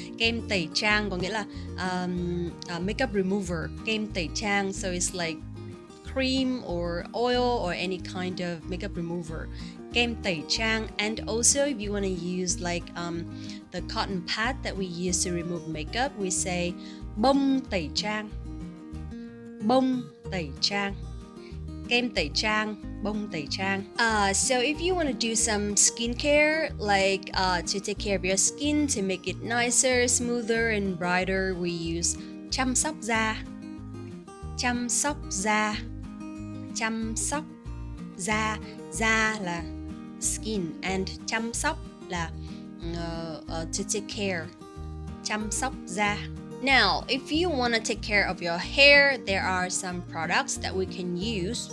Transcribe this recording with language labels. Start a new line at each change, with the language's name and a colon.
Vietnamese: Kem tẩy trang có nghĩa là
English: makeup remover.
Vietnamese: Kem tẩy trang,
English: so it's like cream or oil or any kind of makeup remover. Kem tẩy trang. And also if you want to use like the cotton pad that we use to remove makeup, we say
Vietnamese: bông tẩy trang. Bông tẩy trang. Kem tẩy trang, bông tẩy trang.
English: So if you want to do some skincare, like to take care of your skin, to make it nicer, smoother and brighter, we use
Vietnamese: chăm sóc da. Chăm sóc da. Chăm sóc da. Da là
English: skin and
Vietnamese: chăm sóc là
English: to take care.
Vietnamese: Chăm sóc da.
English: Now, if you want to take care of your hair, there are some products that we can use.